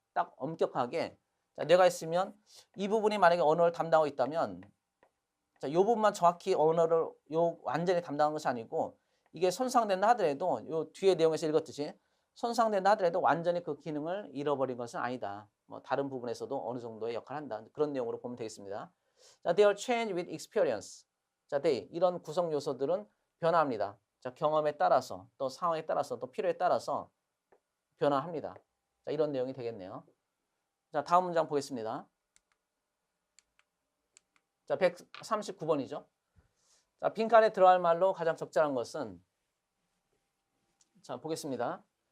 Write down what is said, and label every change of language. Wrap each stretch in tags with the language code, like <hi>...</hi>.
<ko>딱 엄격하게, 자, 뇌가 있으면 이 부분이 만약에 언어를 담당하고 있다면, 자, 이 부분만 정확히 언어를 완전히 담당하는 것이 아니고, 이게 손상된다 하더라도 요 뒤에 내용에서 읽었듯이 손상된다 하더라도 완전히 그 기능을 잃어버린 것은 아니다. 뭐 다른 부분에서도 어느 정도의 역할을 한다. 그런 내용으로 보면 되겠습니다.</ko> <en>자, they are changed with experience.</en> <ko>자, 이런 구성 요소들은 변화합니다. 자, 경험에 따라서, 또 상황에 따라서, 또 필요에 따라서 변화합니다. 자, 이런 내용이 되겠네요. 자, 다음 문장 보겠습니다. 자, 139번이죠. 자, 빈칸에 들어갈 말로 가장 적절한 것은, 자, 보겠습니다.</ko>